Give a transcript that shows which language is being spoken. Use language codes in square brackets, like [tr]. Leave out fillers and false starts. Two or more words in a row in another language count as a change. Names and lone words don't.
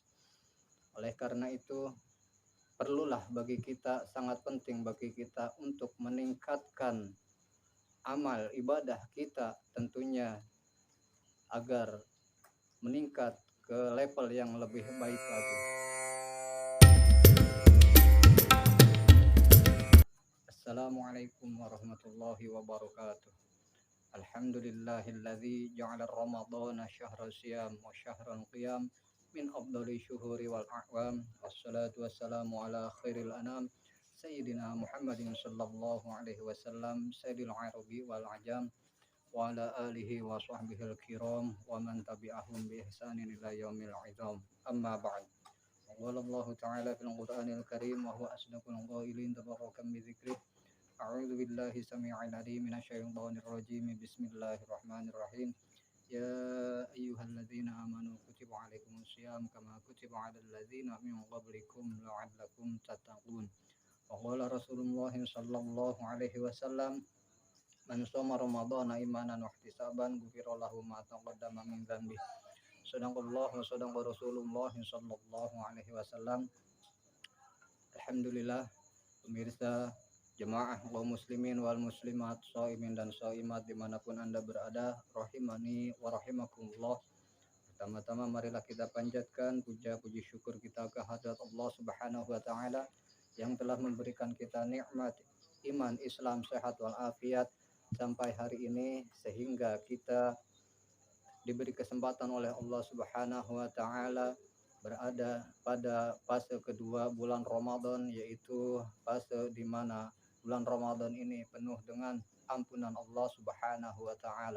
[id] Oleh karena itu, perlulah bagi kita, sangat penting bagi kita untuk meningkatkan amal ibadah kita tentunya, agar meningkat ke level yang lebih baik lagi. [ar] السلام عليكم ورحمة الله وبركاته. الحمد لله الذي جعل رمضان شهر صيام وشهر قيام من أفضل الشهور والأعوام. والصلاة والسلام على خير الأنام سيدنا محمد صلى الله عليه وسلم، سيد العرب والعجم، وعلى آله وصحبه الكرام ومن تبعهم بإحسان إلى يوم العظام. أما بعد. قال الله تعالى في القرآن الكريم وهو أصدق القائلين تباركا بذكره. أعوذ بالله السميع العليم من الشيطان الرجيم. بسم الله الرحمن الرحيم. يا أيها الذين آمنوا كتب عليكم الصيام كما كتب على الذين من قبلكم لعلكم تتقون. وقال رسول الله صلى الله عليه وسلم، من صام رمضان إيمانا واحتسابا غفر له ما تقدم من ذنب. صدق الله وصدق رسول الله صلى الله عليه وسلم. Alhamdulillah, [id] pemirsa jemaah kaum [ar] المسلمين والمسلمات, [id] shaimin dan shaimat dimanapun Anda berada, [ar] رحمني ورحمكم الله. [id] Pertama-tama marilah kita panjatkan puja puji syukur kita kehadrat Allah [ar] سبحانه وتعالى [id] yang telah memberikan kita nikmat iman, Islam, sehat wal afiat sampai hari ini, sehingga kita diberi kesempatan oleh Allah [ar] سبحانه وتعالى [id] berada pada fase kedua bulan Ramadan, yaitu fase di mana bulan Ramadan ini penuh dengan ampunan Allah [ar] سبحانه وتعالى.